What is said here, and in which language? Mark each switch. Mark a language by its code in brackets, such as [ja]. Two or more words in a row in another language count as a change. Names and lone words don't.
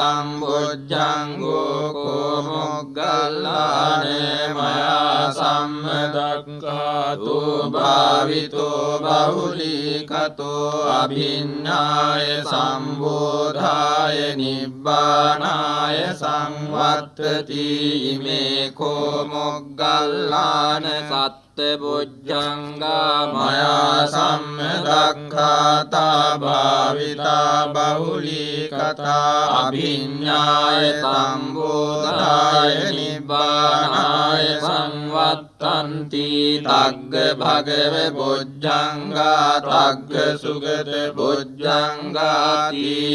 [pi] සම්බුද්ධංගෝ කෝ මොග්ගල්ලාන මයා සම්මදක්ඛාතෝ භාවිතෝ බහුලීකතෝ අභිඤ්ඤාය සම්බෝධාය නිබ්බානාය සංවත්තති ඉමේ කෝ මොග්ගල්ලාන සත්බුද්ධංගා මයා සම්මදක්ඛාතා භාවිතා බහුලීකතා අභිඤ්ඤාය සම්බෝධාය නිබ්බානාය සංවත්තන්ති තග්ග භගව බුද්ධංගා තග්ග සුගත බුද්ධංගාති